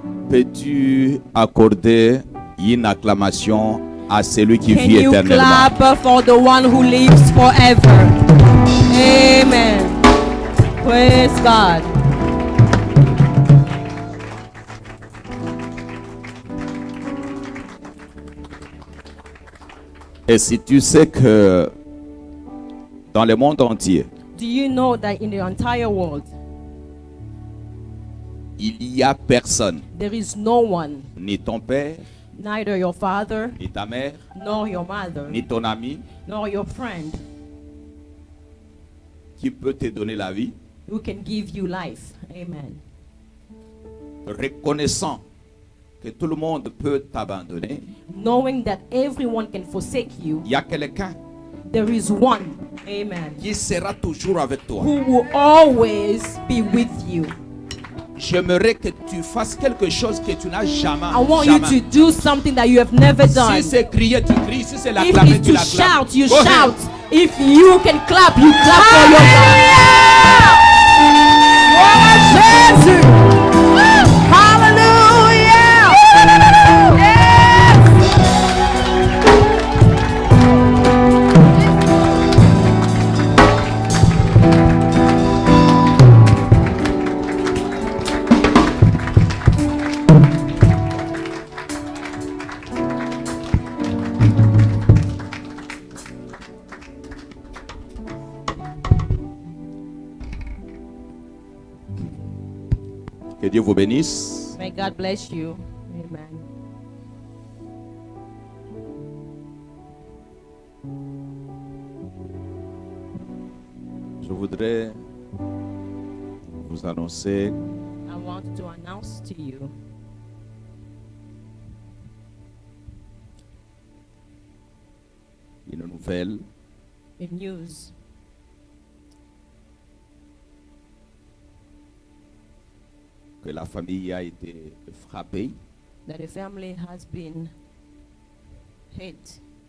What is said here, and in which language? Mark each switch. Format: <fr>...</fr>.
<fr>Peux-tu accorder une acclamation à celui qui</fr> <en>Can</en> <fr>vit</fr> <en>you</en> <fr>éternellement?</fr> <en>clap for the one who lives forever? Amen. Praise God.</en> <fr>Et si tu sais que dans le monde entier,</fr> <en>Do you know that in the entire world,</en> <fr>il n'y a personne,</fr> <en>there is no one,</en> <fr>ni ton père,</fr> <en>neither your father,</en> <fr>ni ta mère,</fr> <en>nor your mother,</en> <fr>ni ton ami,</fr> <en>nor your friend,</en> <fr>qui peut te donner la vie,</fr> <en>who can give you life? Amen.</en> <fr>reconnaissant que tout le monde peut t'abandonner.</fr> <en>Knowing that everyone can forsake you,</en> <fr>Il y a quelqu'un</fr> <en>there is one, amen,</en> <fr>qui sera toujours avec toi.</fr> <en>who will always be with you.</en> <fr>J'aimerais que tu fasses quelque chose que tu n'as jamais.</fr> <en>I want you to do something that you have never done.</en> <fr>Si c'est crier, tu cries. Si c'est</fr> <en>If</en> <fr>l'acclamer,</fr> <en>it's</en> <fr>tu</fr> <en>to</en> <fr>l'acclames.</fr> <en>shout, you Go ahead. shout. If you can clap, you clap for your God. Oh, Jesus. Hallelujah.</en> <fr>Que Dieu vous bénisse.</fr> <en>May God bless you. Amen.</en> <fr>Je voudrais vous annoncer</fr> <en>I want to announce to you</en> <fr>une nouvelle.</fr> <en>a news</en> <fr>Que la famille a été frappée.</fr> <en>that a family has been hit.</en>